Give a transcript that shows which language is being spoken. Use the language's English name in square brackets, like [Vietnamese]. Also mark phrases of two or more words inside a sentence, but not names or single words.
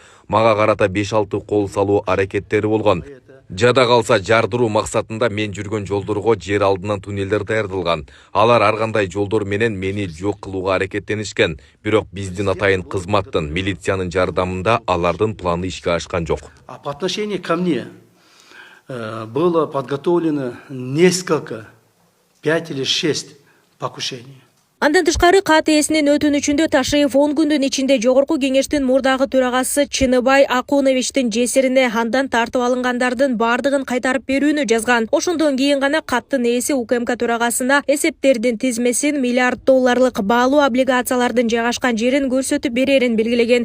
[Kyrgyz] Мага карата 5-6 кол салуу аракеттери болгон. Жада калса жардыруу максатында мен жүргөн жолдорго жер алдынан туннелдер даярдалган. Алар ар кандай жолдор менен мени жок кылууга аракеттенишкен. Бирок биздин атайын кызматтын, милициянын жардамында алардын планы ишке ашкан жок. [Russian] А по отношению ко мне было подготовлено несколько, 5 или 6 покушений. [Kyrgyz] Андан тышкары кат ээсинин өтүнүчүндө Ташиев 10 күндүн ичинде жогорку кеңештин мурдагы төрагасы Чыныбай Акуновичтин жесирине андан тартып алынгандардын бардыгын кайтарып берүүнү жазган. Ошондон кийин гана каттын ээси УКМК төрагасына эсептердин тизмесин, миллиард долларлык баалуу облигациялардын жайгашкан жерин көрсөтүп берерин белгилеген.